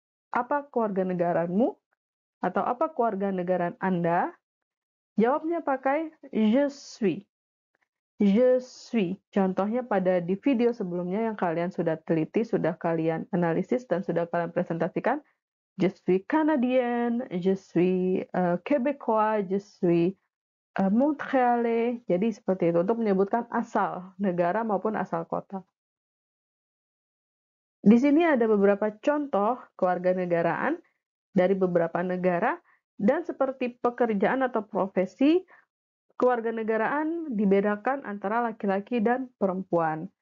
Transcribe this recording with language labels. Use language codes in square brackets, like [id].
[id] Apa kewarganegaraanmu? Atau apa kewarganegaraan Anda? Jawabnya pakai [fr] je suis. Je suis. [id] Contohnya pada di video sebelumnya yang kalian sudah teliti, sudah kalian analisis, dan sudah kalian presentasikan. [fr] Je suis Canadien, je suis Québécois, je suis Montréalais. [id] Jadi seperti itu untuk menyebutkan asal negara maupun asal kota. Di sini ada beberapa contoh kewarganegaraan dari beberapa negara. Dan seperti pekerjaan atau profesi, kewarganegaraan dibedakan antara laki-laki dan perempuan.